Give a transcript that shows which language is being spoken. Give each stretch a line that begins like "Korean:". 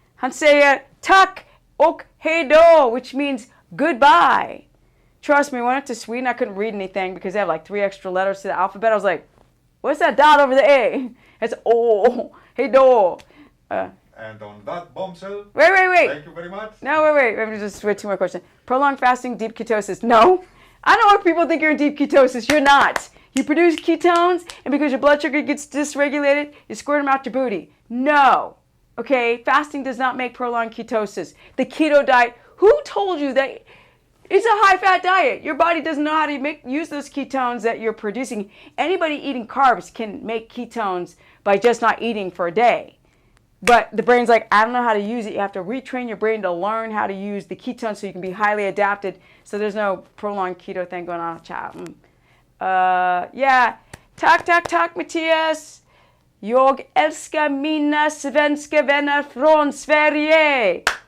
Swedish: Han säger tack och hejdå,
English: which means goodbye. Trust me, when I went to Sweden, I couldn't read anything because they have like 3 extra letters to the alphabet. I was like, what's that dot over the A? It's O.
Swedish: Hejdå.
English: And on that bombshell, Wait. thank you very much. No, wait. Let me just switch 2 more questions. Prolonged fasting, deep ketosis. No. I know why people think you're in deep ketosis. You're not. You produce ketones, and because your blood sugar gets dysregulated, you squirt them out your booty. No. Okay? Fasting does not make prolonged ketosis. The keto diet, who told you that it's a high-fat diet? Your body doesn't know how to use those ketones that you're producing. Anybody eating carbs can make ketones by just not eating for a day. But the brain's like, I don't know how to use it. You have to retrain your brain to learn how to use the ketones so you can be highly adapted. So there's no prolonged keto thing going on, chat. Yeah.
Swedish: Tack,
English: Mattias.
Swedish: Jag älskar mina svenska vänner från Sverige.